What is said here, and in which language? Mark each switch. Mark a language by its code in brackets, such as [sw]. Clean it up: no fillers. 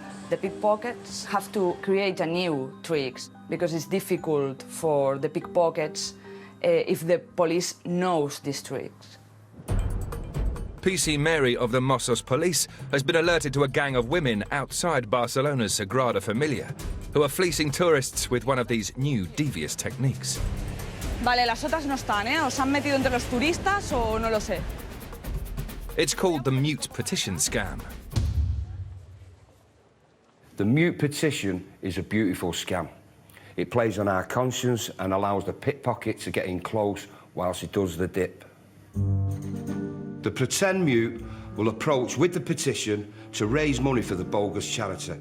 [en] The pickpockets have to create a new tricks because it's difficult for the pickpockets if the police knows these tricks. PC Mary of the Mossos Police has been alerted to a gang of women outside Barcelona's Sagrada Familia who are fleecing tourists with one of these new devious techniques. [es] Vale, las otras no están, ¿eh? ¿Os han metido entre los turistas o no lo sé? [en] It's called the mute petition scam. The mute petition is a beautiful scam. It plays on our conscience and allows the pickpocket to get in close whilst he does the dip. The pretend mute will approach with the petition to raise money for the bogus charity.